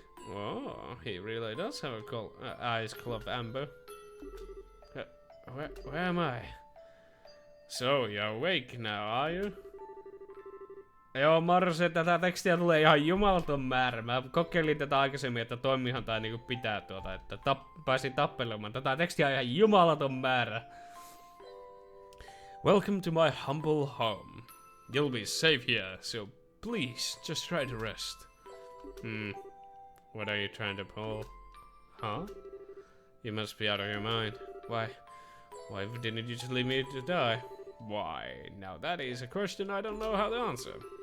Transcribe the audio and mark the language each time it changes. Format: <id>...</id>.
<en>Oh, he really does have eyes full of amber. Where am I? So, you're awake now, are you?</en> <fi>Joo, Marse, tätä tekstiä tulee ihan jumalaton määrä. Mä kokeilin tätä aikaisemmin, että toimihan tää niinku pitää että pääsin tappelemaan. Tätä tekstiä on ihan jumalaton määrä.</fi> <en>Welcome to my humble home. You'll be safe here, so please, just try to rest. What are you trying to pull? Huh? You must be out of your mind. Why didn't you just leave me to die? Why, now that is a question I don't know how to answer.</en>